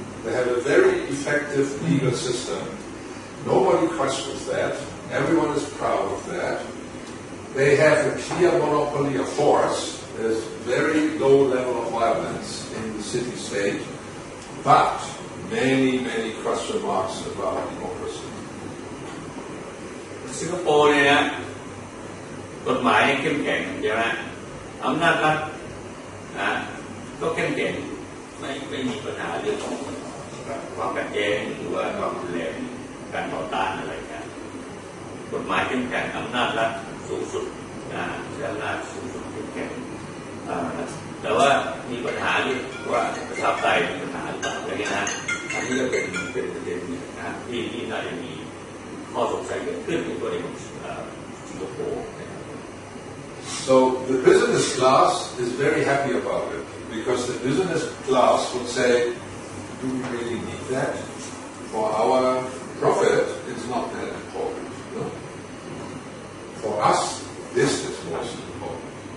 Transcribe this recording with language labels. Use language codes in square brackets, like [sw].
[en] They have a very effective legal system. Nobody questions that. Everyone is proud of that. They have a clear monopoly of force. There's very low level of violence in the city-state, but many question marks about democracy. [th] สิงคโปร์เนี่ยนะกฎหมายเข้มแข็งใช่ไหมอำนาจรัฐนะก็เข้มแข็งไม่มีปัญหาเรื่องของความขัดแย้งหรือว่าความรุนแรงการต่อต้านอะไรกันกฎหมายเข้มแข็งอำนาจรัฐสูงสุดนะใช้อำนาจสูงสุดเข้มแข็ง แต่ว่ามีปัญหาที่ว่าประชาธิปไตยมีปัญหาหรือเปล่าอะไรเงี้ยนะอันนี้ก็เป็นประเด็นนะที่น่าจะมีข้อสงสัยเกิดขึ้นในตัวเองของสิงคโปร์ [en] So the business class is very happy about it because the business class would say, do we really need that? For our profit, it's not that important. No? For us, this is most important.